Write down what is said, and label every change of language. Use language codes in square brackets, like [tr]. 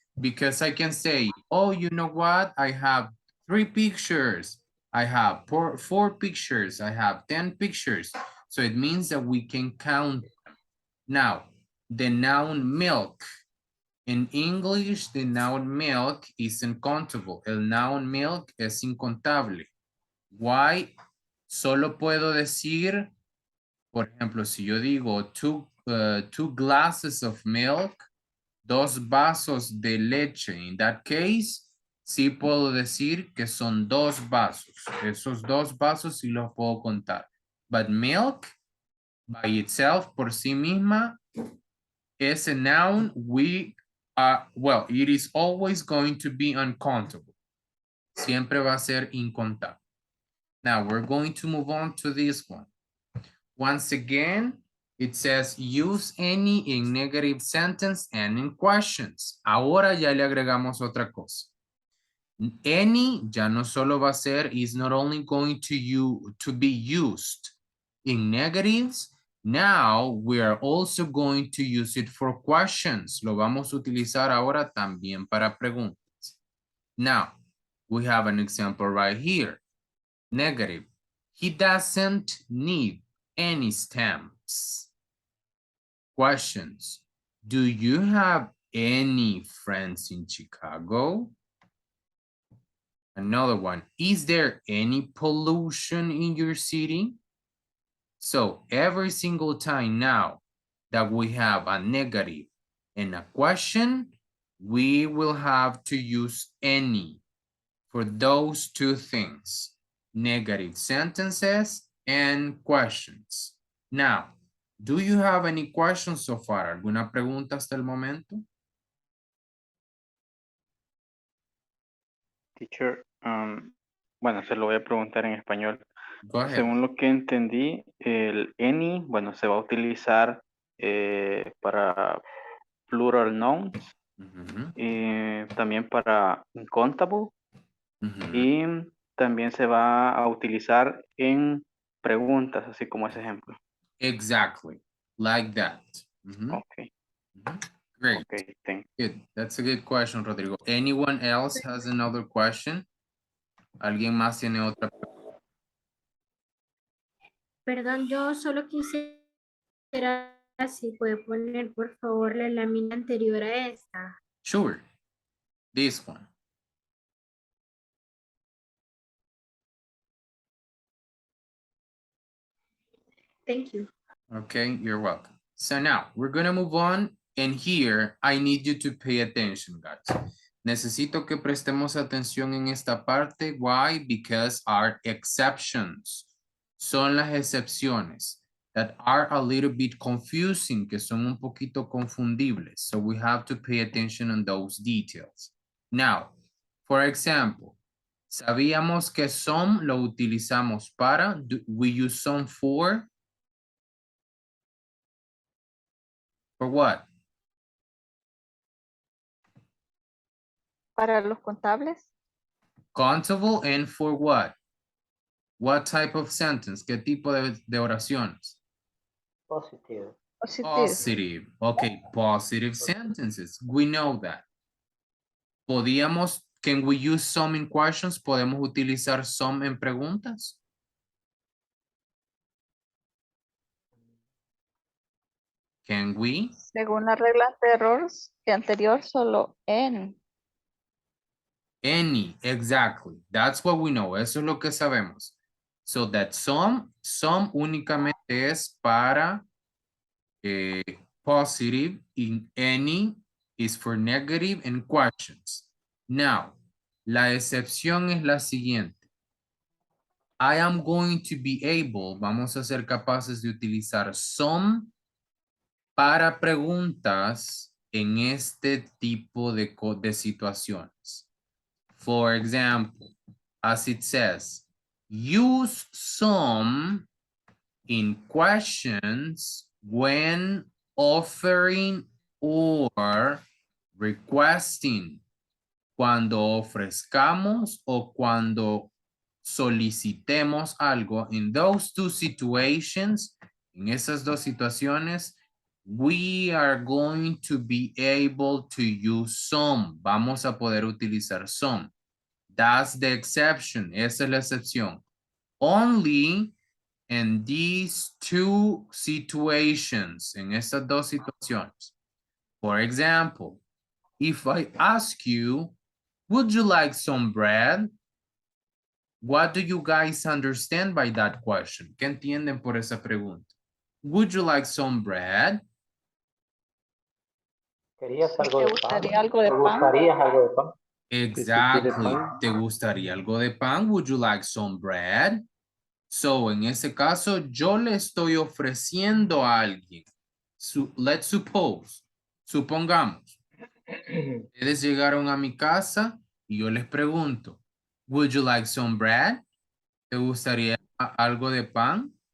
[en] Because I can say, oh, you know what? I have 3 pictures. I have 4 pictures. I have 10 pictures. So it means that we can count them. Now, the noun milk. In English, the noun milk is uncountable. [es] El noun milk es incontable. [en] Why? [es] Solo puedo decir, por ejemplo, si yo digo [en] 2 glasses of milk, [es] 2 vasos de leche. [en] In that case, [es] sí puedo decir que son 2 vasos. Esos 2 vasos sí los puedo contar. [en] But milk, by itself, [es] por sí misma, [en] is a noun well, it is always going to be uncountable. [es] Siempre va a ser incontable. [en] Now we're going to move on to this one. Once again, it says use any in negative sentence and in questions. [es] Ahora ya le agregamos otra cosa. Any ya no solo va a ser, [en] is not only going to be used in negatives. Now we are also going to use it for questions. [es] Lo vamos a utilizar ahora también para preguntas. [en] Now, we have an example right here. Negative. He doesn't need any stamps. Questions. Do you have any friends in Chicago? Another one. Is there any pollution in your city? So every single time now that we have a negative and a question, we will have to use any for those 2 things. Negative sentences and questions. Now, do you have any questions so far? [es] ¿Alguna pregunta hasta el momento? Teacher, bueno, se lo voy a preguntar en español. [en] Go ahead. [es] Según lo que entendí, el any, bueno, se va a utilizar para plural nouns y también para uncountable y también se va a utilizar en preguntas, así como ese ejemplo. [en] Exactly, like that. Okay. Great. Okay, thanks. Good. That's a good question, Rodrigo. Anyone else has another question? ¿Alguien más tiene otra? Perdón, yo solo quisiera, si puede poner por favor la lámina anterior a esta. Sure. This one. Thank you. Okay, you're welcome. So now we're gonna move on, and here I need you to pay attention, guys. [es] Necesito que prestemos atención en esta parte. [en] Why? Because our exceptions [es] son las excepciones [en] that are a little bit confusing, [es] que son un poquito confundibles. [en] So we have to pay attention on those details. Now, for example, [es] sabíamos que some lo utilizamos para, [en] we use some for what? [es] Para los contables. [en] Countable, and for what? What type of sentence? [es] ¿Qué tipo de oraciones? [en] Positive. Positive. Okay, positive sentences. We know that. Can we use some in questions? [es] ¿Podemos utilizar some en preguntas? [en] Can we? [es] Según la regla anterior, solo en. [en] Any, exactly. That's what we know. [es] Eso es lo que sabemos. [en] So that some [es] únicamente es para [en] positive, in any is for negative and questions. Now, [es] la excepción es la siguiente. [en] I am going to be able, [es] vamos a ser capaces de utilizar some para preguntas en este tipo de situaciones. [en] For example, as it says, use some in questions when offering or requesting. [es] Cuando ofrezcamos o cuando solicitemos algo. [en] In those two situations, [es] en esas dos situaciones, [en] we are going to be able to use some. [es] Vamos a poder utilizar some. [en] That's the exception. [es] Esa es la excepción. [en] Only in these two situations. [es] En estas dos situaciones. [en] For example, if I ask you, would you like some bread? What do you guys understand by that question? [es] ¿Qué entienden por esa pregunta? [en] Would you like some bread? [es] ¿Querías algo de pan? ¿Gustaría algo de ¿Te pan? gustaría algo de pan? [en] Exactly. [es] ¿Te gustaría algo de pan? [en] Would you like some bread? So, [es] en ese caso, yo le estoy ofreciendo a alguien. [en] Let's suppose. [es] Supongamos. Ustedes llegaron a mi casa y yo les pregunto, [en] would you like some bread? [es] ¿Te gustaría algo de pan?